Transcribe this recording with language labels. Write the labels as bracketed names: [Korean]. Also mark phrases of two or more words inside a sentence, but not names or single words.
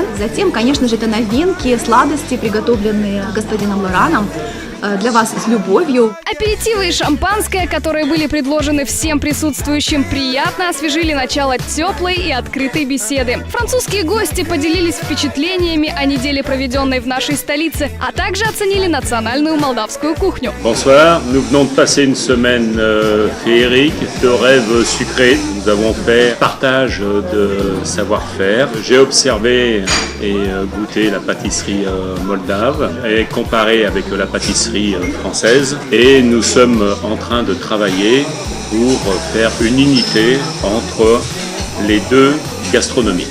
[Russian] Затем, конечно же, это новинки, сладости, приготовленные господином Лораном для вас с любовью. Аперитивы и шампанское, которые были предложены всем присутствующим, приятно освежили начало теплой и открытой беседы. Французские гости поделились впечатлениями о неделе, проведенной в нашей столице, а также оценили национальную молдавскую кухню. [French] Bonsoir, nous venons de passer une semaine féerique, de rêves sucrés. Nous avons fait partage de savoir-faire. J'ai observé et goûté la pâtisserie moldave et comparé avec la pâtisserie française, et nous sommes en train de travailler pour faire une unité entre les deux gastronomies.